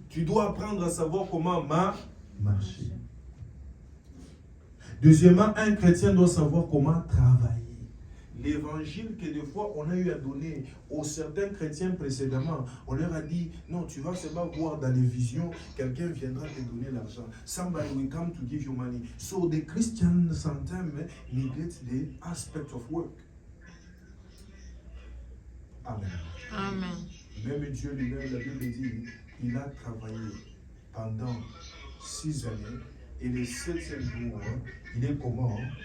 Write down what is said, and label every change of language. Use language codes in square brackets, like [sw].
[fr] Tu dois apprendre à savoir comment marcher. Deuxièmement, un chrétien doit savoir comment travailler. L'évangile que des fois on a eu à donner aux certains chrétiens précédemment, on leur a dit, non, tu vas seulement voir dans les visions, quelqu'un viendra te donner l'argent. [en] Somebody will come to give you money. So the Christians sometimes neglect the aspect of work. Amen. Amen. [fr] Même Dieu lui-même, la Bible dit, il a travaillé pendant 6 années et le 7e jour, il est comment?